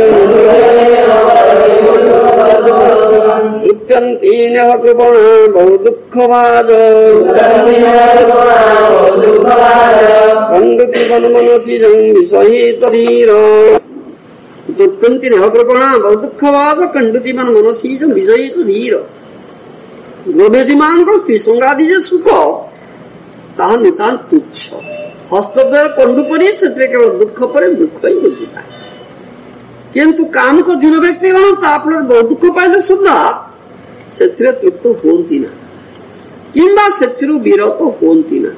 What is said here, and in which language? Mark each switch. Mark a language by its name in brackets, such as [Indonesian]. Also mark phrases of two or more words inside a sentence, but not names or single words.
[Sanskrit] कृप्यन्ते नः कृपणा बहु दुःखभाजो कण्डुकृपन् मनसि जं विषहेत धीर दुःखन्ति नः कृपणा बहु दुःखभाज कण्डुकृपन् मनसि जं विषहेत धीर गोमेधिमानଙ୍କର [Odia] ସ୍ତ୍ରୀ ସଙ୍ଗାଦି ଯେ ସୁଖ ତାହା ନିତାନ୍ତ ତୁଚ୍ଛ। ହସ୍ତଦ୍ୱାରା କଣ୍ଡୁ ପରି ସେଥିରେ କେବଳ ଦୁଃଖ ପରେ ଦୁଃଖ ହିଁ ବୁଝିଥାଏ। କିନ୍ତୁ କାମୁକ ଧୀର ବ୍ୟକ୍ତିଗଣ ତା ଫଳରେ ବହୁ ଦୁଃଖ ପାଇଲେ ସୁଦ୍ଧା ସେଥିରେ ତୃପ୍ତ ହୁଅନ୍ତି ନା କିମ୍ବା ସେଥିରୁ ବିରତ ହୁଅନ୍ତି ନା।